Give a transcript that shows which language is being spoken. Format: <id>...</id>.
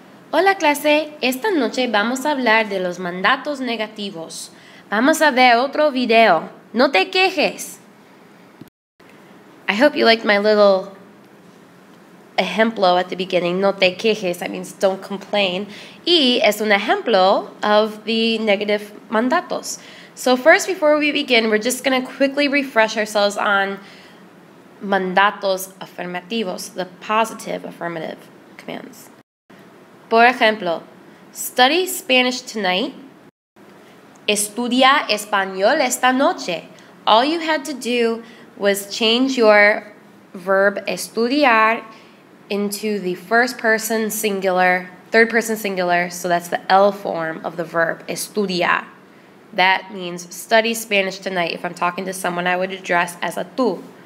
<es>Hola clase, esta noche vamos a hablar de los mandatos negativos. Vamos a ver otro video. No te quejes.</es> <en>I hope you liked my little ejemplo at the beginning.</en> <es>No te quejes,</es> <en>that means don't complain.</en> <es>Y es un ejemplo</es> <en>of the negative</en> <es>mandatos.</es> <en>So first, before we begin, we're just going to quickly refresh ourselves on mandatos afirmativos, the positive affirmative commands.</en> <es>Por ejemplo,</es> <en>study Spanish tonight.</en> <es>Estudia español esta noche.</es> <en>All you had to do was change your verb estudiar into the first person singular, third person singular, so that's the L form of the verb, estudiar. That means study Spanish tonight. If I'm talking to someone, I would address as a tú.</en>